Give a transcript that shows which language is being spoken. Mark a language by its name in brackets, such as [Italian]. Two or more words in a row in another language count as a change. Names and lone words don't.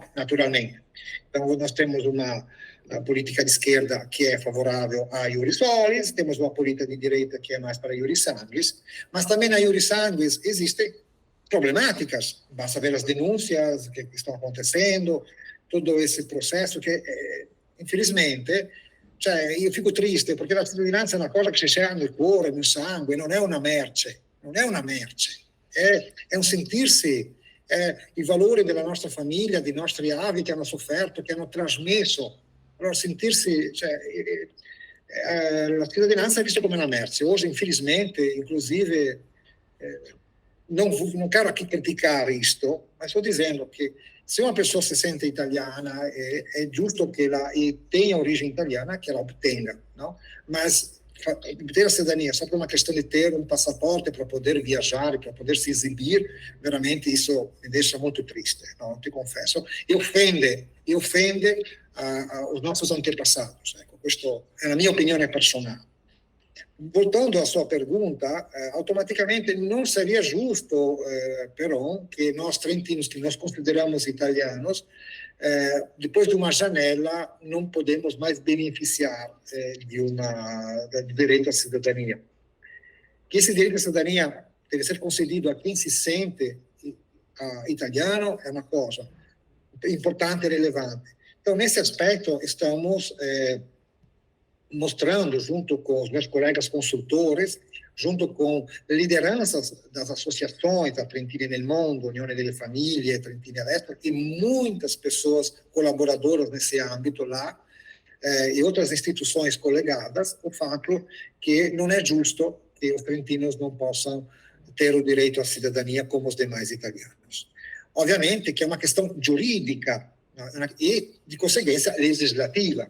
[Portuguese] Naturalmente. Então, nós temos uma política de esquerda que é favorável a iuris solis, temos uma política de direita que é mais para iuris sanguis, mas também na iuris sanguis existem problemáticas, basta ver as denúncias que estão acontecendo, todo esse processo que, infelizmente, [Italian] cioè, io fico triste perché la cittadinanza è una cosa che si ha nel cuore, nel sangue, non è una merce, è un sentirsi, i valori della nostra famiglia, dei nostri avi che hanno sofferto, che hanno trasmesso. Allora sentirsi, cioè, la cittadinanza è vista come una merce. Oggi, [Portuguese] infelizmente, inclusive, non quero aqui [Italian] criticare isto, ma sto dicendo che se una persona si sente italiana è giusto che tenha origine italiana, che la ottenga, no? [Portuguese] Mas ter a cidadania só por uma questão de ter um passaporte para poder viajar, para poder se exibir, veramente isso me deixa muito triste, não? Te confesso. E offende os nossos antepassados. [Italian] Ecco, questa è la mia opinione personale. [Portuguese] Voltando à sua pergunta, automaticamente não seria justo, però, que nós trentinos, que nós consideramos italianos, depois de uma janela, não podemos mais beneficiar do direito à cidadania. Que esse direito à cidadania deve ser concedido a quem se sente italiano é uma coisa importante e relevante. Então, nesse aspecto, estamos mostrando, junto com os meus colegas consultores, junto com lideranças das associações da Trentini nel Mondo, Unione delle Famiglie, Trentini all'Estero, e muitas pessoas colaboradoras nesse âmbito lá, e outras instituições colegadas, o fato que não é justo que os trentinos não possam ter o direito à cidadania como os demais italianos. Obviamente que é uma questão jurídica, e, de conseguência, legislativa.